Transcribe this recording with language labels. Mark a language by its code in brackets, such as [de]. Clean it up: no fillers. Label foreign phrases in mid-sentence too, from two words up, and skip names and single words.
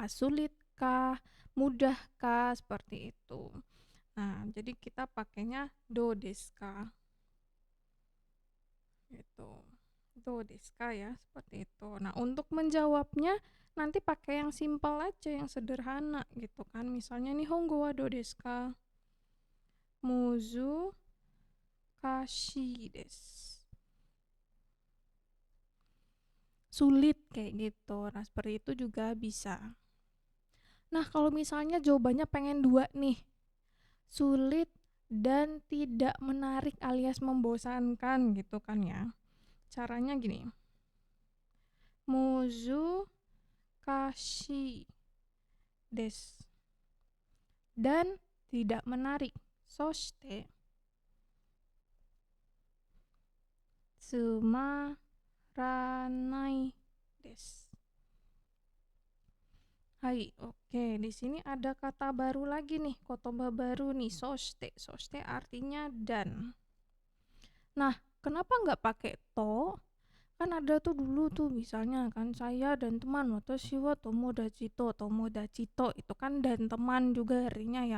[id] Sulitkah? Mudahkah? Seperti itu. Nah, jadi kita pakainya [ja] どうですか? [id] Gitu. [ja] どうですか [id] ya, seperti itu. Nah, untuk menjawabnya nanti pakai yang simpel aja, yang sederhana gitu kan. [ja] Misalnya 日本語はどうですか？難しいです. [id] Sulit kayak gitu. Nah, seperti itu juga bisa. Nah, kalau misalnya jawabannya pengen dua nih. Sulit dan tidak menarik alias membosankan gitu kan ya. Caranya gini. [ja] 難しいです. [id] Dan tidak menarik. [ja] そしてつまらないです. [id] Hai, oke. Di sini ada kata baru lagi nih, kotoba baru nih, soshite. Soshite artinya dan. Nah, kenapa nggak pakai to? Kan ada tuh dulu tuh misalnya kan saya dan teman, [ja] 私は友達と、友達と [id] itu kan dan teman juga artinya ya.